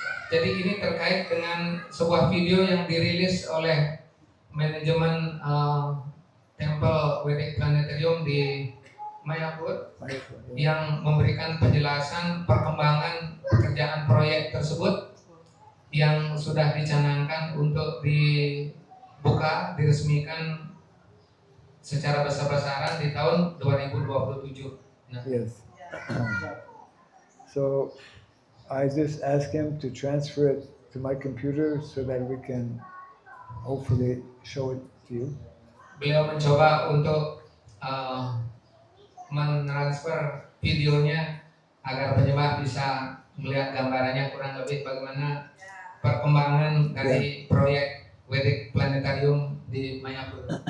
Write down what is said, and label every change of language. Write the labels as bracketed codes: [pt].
[id] Jadi ini terkait dengan sebuah video yang dirilis oleh manajemen Temple Vedic Planetarium di Mayapur yang memberikan penjelasan perkembangan pekerjaan proyek tersebut yang sudah dicanangkan untuk dibuka, diresmikan secara besar-besaran di tahun 2027. Nah. [en] Yes. So I just asked him to transfer it to my computer so that we can hopefully show it to you. [id] Beliau mencoba untuk mentransfer videonya agar penyembah bisa melihat gambarannya kurang lebih bagaimana perkembangan dari proyek Vedic Planetarium di Mayapur.